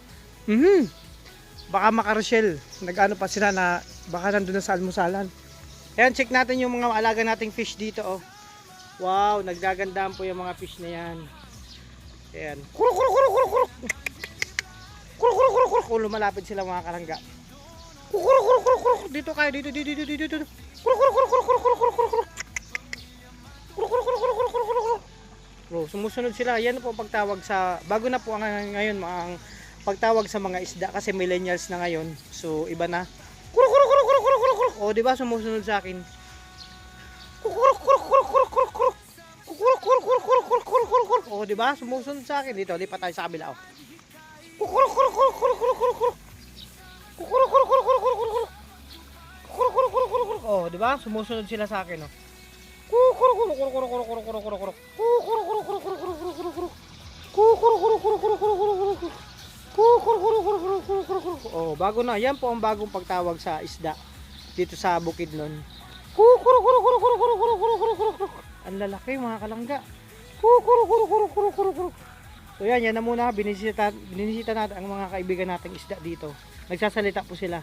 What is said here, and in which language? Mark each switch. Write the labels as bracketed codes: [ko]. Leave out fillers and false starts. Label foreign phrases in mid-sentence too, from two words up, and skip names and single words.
[tl] Baka makarochelle, nag-ano pa sila na, baka nandun na sa almusalan. Ayan, check natin yung mga alaga nating fish dito oh. Wow, nagdagandaan po yung mga fish na yan. Ayan. Kuruk, kuruk, kuruk, kuruk, kuruk. Kuruk, kuruk, kuruk, kuruk. Lumalapit sila mga kalangga. Kuruk, kuruk, kuruk, kuruk. Dito kayo, dito. Kuruk, kuruk, kuruk, kuruk, kuruk, kuruk, kuruk, kuruk. Kuruk, kuruk, kuruk, kuruk, kuruk, kuruk, kuruk. Bro, sumusunod sila. Yan po ang pagtawag sa, bago na po ngayon ang pagtawag sa mga isda kasi millennials na ngayon. So, iba na. Kuruk, kuruk, kuruk, kuruk, kuruk, kuruk, kuruk. O, diba sumusunod sa akin? Kuruk, kuruk, kuruk, kuruk, kuruk, kuruk. Kuruk, kuruk, kuruk, kuruk, kuruk, kuruk, kuruk, kuruk. O, diba? Sumusunod sa akin. Dito, lipat tayo sa kabila, oh. Kuruk, kuruk, kuruk, kuruk, kuruk, kuruk, kuruk. Kuruk, kuruk, kuruk, kuruk, kuruk, kuruk. Kuruk, kuruk, kuruk, kuruk, kuruk. Oh, diba? Sumusunod sila sa akin, oh. Kuruk, kuruk, kuruk, kuruk, kuruk, kuruk, kuruk, kuruk, kuruk, kuruk. Kuruk, kuruk, kuruk, kuruk, kuruk, kuruk, kuruk, kuruk. Kuruk, kuruk, kuruk, kuruk, kuruk, kuruk, kuruk, kuruk. Kuruk, kuruk, kuruk, kuruk, kuruk, kuruk, kuruk, kuruk. Oh, bago na. Yan po ang bagong pagtawag sa isda dito sa Bukidnon. Kuruk, kuruk, kuruk, kuruk, kuruk, kuruk, kuruk, kuruk, kuruk, kuruk, kuruk. Ang lalaki mga kalangga. Kuruk, kuruk, kuruk, kuruk, kuruk, kuruk, kuruk. So yan na muna, binisita natin ang mga kaibigan nating isda dito. Nagsasalita po sila.